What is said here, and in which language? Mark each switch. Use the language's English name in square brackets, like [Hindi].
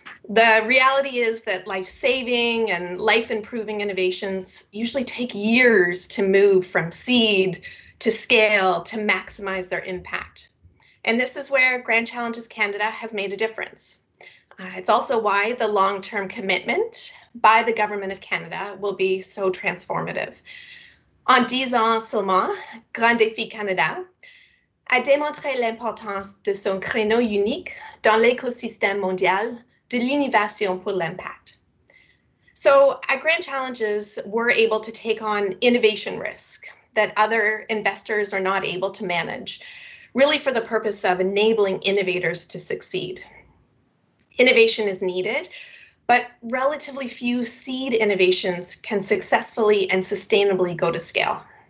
[English] The reality is that life-saving and life-improving innovations usually take years to move from seed to scale to maximize their impact. And this is where Grand Challenges Canada has made a difference. It's also why the long-term commitment by the Government of Canada will be so transformative. [French] En 10 ans seulement, Grands Défis Canada a démontré l'importance de son créneau unique dans l'écosystème mondial de l'innovation pour l'impact. [English] So at Grand Challenges, we're able to take on innovation risk that other investors are not able to manage, really for the purpose of enabling innovators to succeed. Innovation is needed, but relatively few seed innovations can successfully and sustainably go to scale.